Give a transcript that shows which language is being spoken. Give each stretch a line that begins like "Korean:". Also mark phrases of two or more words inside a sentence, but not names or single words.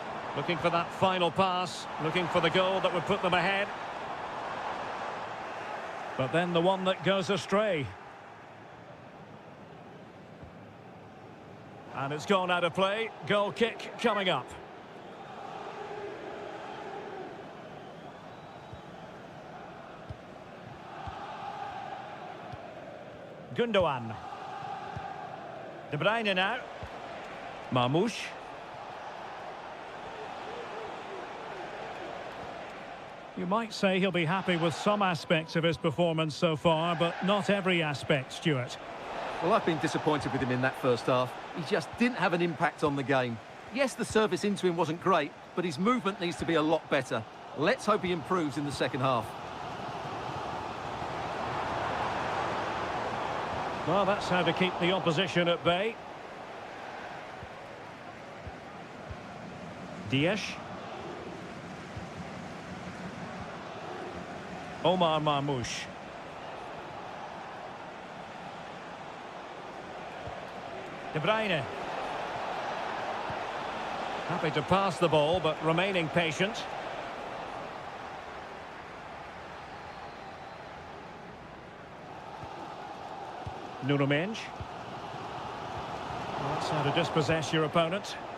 English: Looking for that final pass, looking for the goal that would put them ahead. But then the one that goes astray. And it's gone out of play. Goal kick coming up. Gundogan. De Bruyne now. Marmoush. You might say he'll be happy with some aspects of his performance so far, but not every aspect, Stuart. Well, I've been disappointed with him in that first half. He just didn't have an impact on the game. Yes, the service into him wasn't great, but his movement needs to be a lot better. Let's hope he improves in the second half. Well, that's how to keep the opposition at bay. Dias. Omar Marmoush. De Bruyne. Happy to pass the ball, but remaining patient. Nuno Mendes. That's how to dispossess your opponent.